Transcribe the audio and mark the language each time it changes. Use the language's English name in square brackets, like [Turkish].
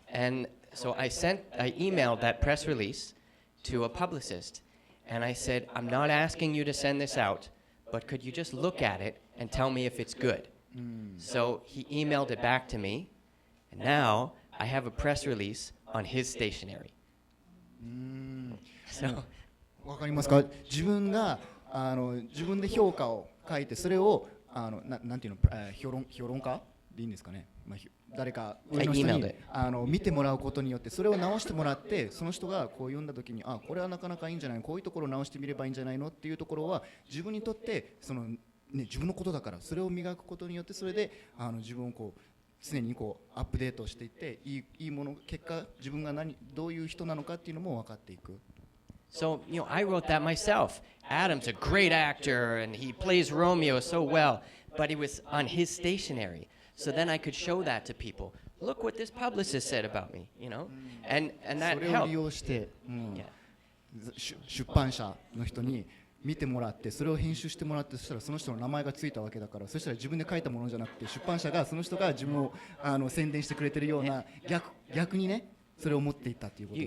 [English] And so I emailed that press release to a publicist, and I said, I'm not asking you to send this out, but could you just look at it and tell me if it's good? So he emailed it back to me, and now I have a press release on his stationery. So [Japanese] わかりますか？自分が自分で評価を書いて、それをなんていうの、評論家でいいんですかね。誰か上の人に見てもらうことによってそれを直してもらって、その人がこう読んだ時に、これはなかなかいいんじゃないの、こういうところを直してみればいいんじゃないのっていうところは自分にとって自分のことだから、それを磨くことによって、それで自分を常にアップデートしていって、いいもの、結果自分がどういう人なのかっていうのも分かっていく。 [English] So, I wrote that myself. Adam's a great actor, and he plays Romeo so well, but it was on his stationery. So then I could show that to people. Look what this publicist said about me, and that [Japanese] それを利用して、出版社の人に見てもらって、それを編集してもらって、そしたらその人の名前がついたわけだから、そしたら自分で書いたものじゃなくて、出版社がその人が自分を宣伝してくれてるような、逆にね、それを持っていったっていうことで。